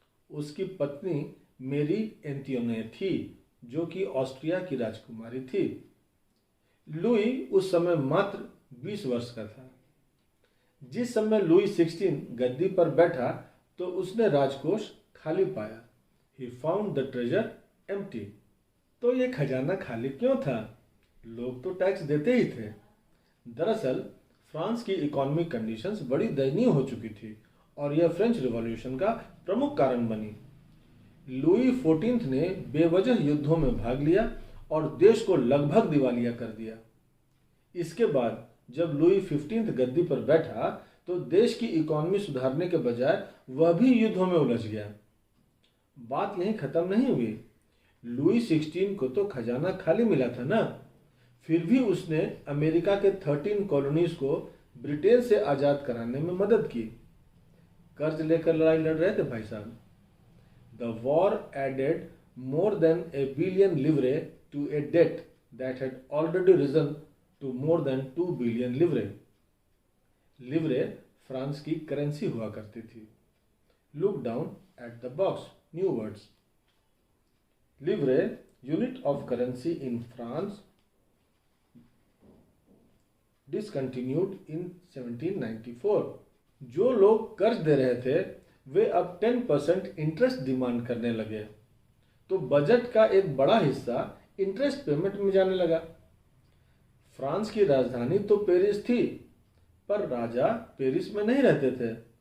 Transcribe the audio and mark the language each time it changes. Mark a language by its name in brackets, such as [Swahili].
[Hindi] उसकी पत्नी मेरी एंटियोनेट थी जो कि ऑस्ट्रिया की राजकुमारी थी। लुई उस समय मात्र 20 वर्ष का था। जिस समय लुई 16 गद्दी पर बैठा तो उसने राजकोष खाली पाया। [English] He found the treasure empty. [Hindi] तो ये खजाना खाली क्यों था? लोग तो टैक्स देते ही थे। दरअसल फ्रांस की इकोनॉमिक कंडीशंस बड़ी दयनीय हो चुकी थी और यह फ्रेंच रिवॉल्यूशन का प्रमुख कारण बनी। लुई 14 ने बेवजह युद्धों में भाग लिया और देश को लगभग दिवालिया कर दिया। इसके बाद जब लुई 15 गद्दी पर बैठा तो देश की इकोनॉमी सुधारने के बजाय वह भी युद्धों में उलझ गया। बात यहीं खत्म नहीं हुई। लुई 16 को तो खजाना खाली मिला था ना, फिर भी उसने अमेरिका के 13 कॉलोनीज को ब्रिटेन से आजाद कराने में मदद की। कर्ज लेकर लड़ाई लड़ रहे थे भाई साहब। [English] The war added more than a billion livres to a debt that had already risen to more than 2 billion livres. [Hindi] लिवरे France की करेंसी हुआ करती थी. [English] Look down at the box. New words. Livre, unit of currency in France, discontinued in 1794. [Hindi] जो लोग कर्ज दे रहे थे वे अब 10% इंटरेस्ट डिमांड करने लगे, तो बजट का एक बड़ा हिस्सा इंटरेस्ट पेमेंट में जाने लगा. फ्रांस की राजधानी तो पेरिस थी, पर राजा पेरिस में नहीं रहते थे.